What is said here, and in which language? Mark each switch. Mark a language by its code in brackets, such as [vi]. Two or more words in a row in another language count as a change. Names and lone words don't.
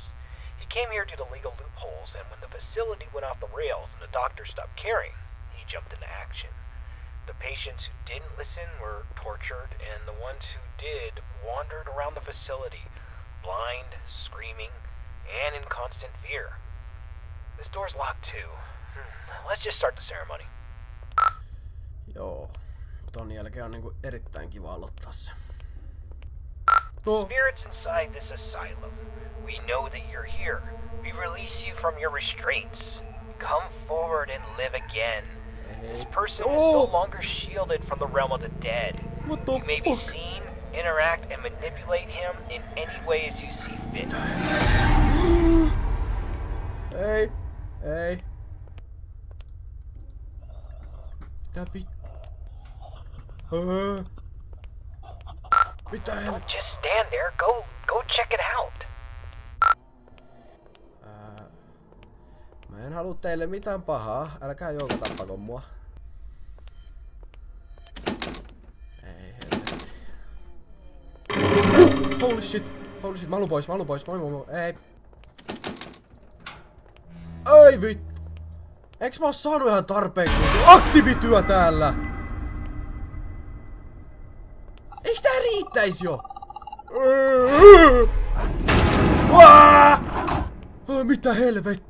[en] He came here due to legal loopholes, and when the facility went off the rails and the doctors stopped caring, he jumped into action. The patients who didn't listen were tortured, and the ones who did wandered around the facility, blind, screaming, and in constant fear. This door's locked too. Let's just start the ceremony. [fi] Joo. Ton jälkeen on niinku erittäin kiva aloittaa se. [en] Spirits inside this asylum, we know that you're here. We release you from your restraints. Come forward and live again. This person is no longer shielded from the realm of the dead. What the You may be seen, interact, and manipulate him in any way as you see fit. [fi] Ei. Ei. Mitä Mitä [en] Don't just stand there. Go check it out. [fi] Mä en halua teille mitään pahaa. Älkää jouko tappako mua. Ei helvetti. [en] Holy shit. Holy shit. [fi] Mä haluun pois. Moi. Ei. Ei vittu. Eiks mä oo saanut ihan tarpeeksi aktiivityö täällä? Eiks tää riittäis jo? Mitä helvet?